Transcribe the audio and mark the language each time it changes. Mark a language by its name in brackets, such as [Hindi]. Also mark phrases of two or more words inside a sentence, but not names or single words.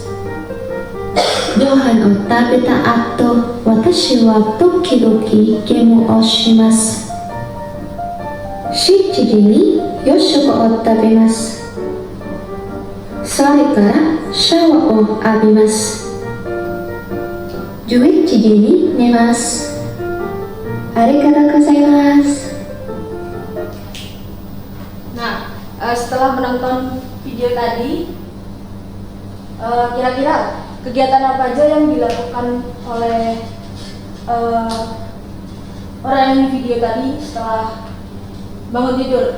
[Japanese] ご飯を食べた後、私は時々ゲームをします。7時に夜食を食べます。それからシャワーを浴びます。11時に寝ます。ありがとうございます。 [Indonesian] Nah, setelah menonton video tadi, kira-kira kegiatan apa aja yang dilakukan oleh orang yang di video tadi setelah bangun tidur?